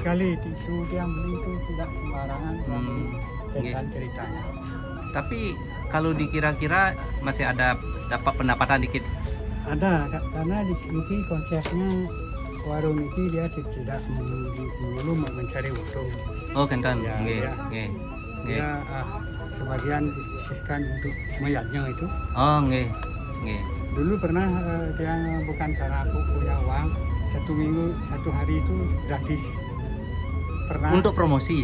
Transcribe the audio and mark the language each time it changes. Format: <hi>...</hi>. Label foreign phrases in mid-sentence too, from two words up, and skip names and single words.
<id>sekali tisu yang beli itu tidak sembarangan.</id> <ban>Nggih.</ban> <id>Tentang ceritanya. Tapi kalau dikira-kira masih ada dapat pendapatan dikit. Ada karena di sini konsepnya warung ini dia tidak melulu mencari untung.</id> <ban>Oh kenten.</ban> <id>Ya,</id> <ban>Nggih</ban> <id>ya.</id> <ban>nggih. Nggih.</ban> <id>Dia sebagian disisihkan untuk mayatnya itu.</id> <ban>Oh nggih. Nggih.</ban> <id>Dulu pernah dia bukan karena aku punya uang, 1 minggu 1 hari itu gratis. Pernah. Untuk promosi.</id>